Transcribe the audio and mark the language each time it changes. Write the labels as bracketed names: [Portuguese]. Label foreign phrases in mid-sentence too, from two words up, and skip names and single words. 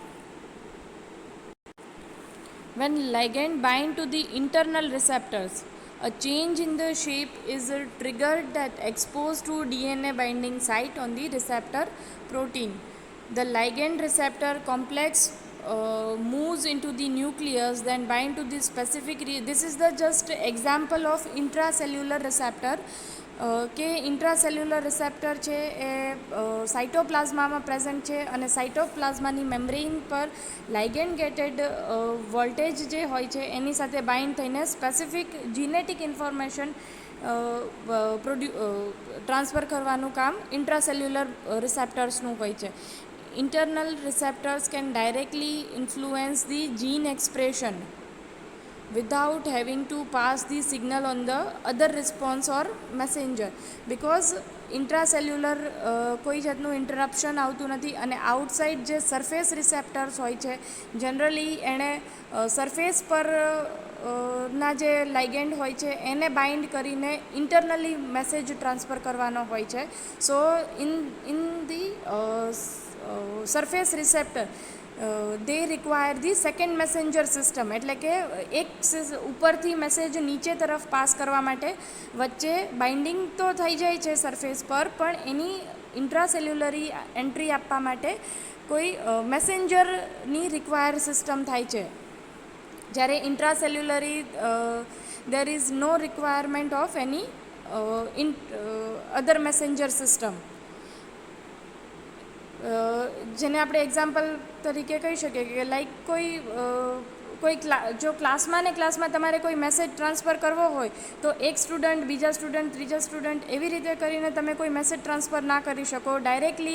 [English] When ligand bind to the internal receptors, a change in the shape is triggered that exposed to DNA binding site on the receptor protein. The ligand receptor complex moves into the nucleus, then bind to the specific this is the just example of intracellular receptor [Gujarati] કે [English] intracellular receptor [Gujarati] છે એ સાઇટોપ્લાઝમામાં પ્રેઝન્ટ છે અને સાઇટોપ્લાઝમાની મેમ્બ્રેઇન પર [English] ligand gated voltage [Gujarati] જે હોય છે એની સાથે બાઇન્ડ થઈને [English] specific genetic information transfer [Gujarati] કરવાનું કામ ઇન્ટ્રાસેલ્યુલર રિસેપ્ટર્સનું હોય છે. [English] Internal receptors can directly influence the gene expression without having to pass the signal on the other response or messenger, because intracellular [Gujarati] કોઈ જાતનું ઇન્ટરપ્શન આવતું નથી અને આઉટસાઇડ જે [English] surface receptors [Gujarati] હોય છે જનરલી એણે સરફેસ પર ના જે લાઇગેન્ડ હોય છે એને બાઇન્ડ કરીને ઇન્ટરનલી મેસેજ ટ્રાન્સફર કરવાનો હોય છે. [English] So in the surface receptor they require the second messenger system, [Gujarati] એટલે કે એક ઉપરથી મેસેજ નીચે તરફ પાસ કરવા માટે વચ્ચે બાઇન્ડિંગ તો થઈ જાય છે સરફેસ પર, પણ એની ઇન્ટ્રાસેલ્યુલરી એન્ટ્રી આપવા માટે કોઈ મેસેન્જરની રિક્વાયર સિસ્ટમ થાય છે. [English] જ્યારે ઇન્ટ્રાસેલ્યુલરી there is no requirement of any other messenger system. [Gujarati] જેને આપણે એક્ઝામ્પલ તરીકે કહી શકીએ કે લાઈક કોઈ જો ક્લાસમાં ને ક્લાસમાં તમારે કોઈ મેસેજ ટ્રાન્સફર કરવો હોય તો એક સ્ટુડન્ટ બીજા સ્ટુડન્ટ ત્રીજા સ્ટુડન્ટ એવી રીતે કરીને તમે કોઈ મેસેજ ટ્રાન્સફર ના કરી શકો.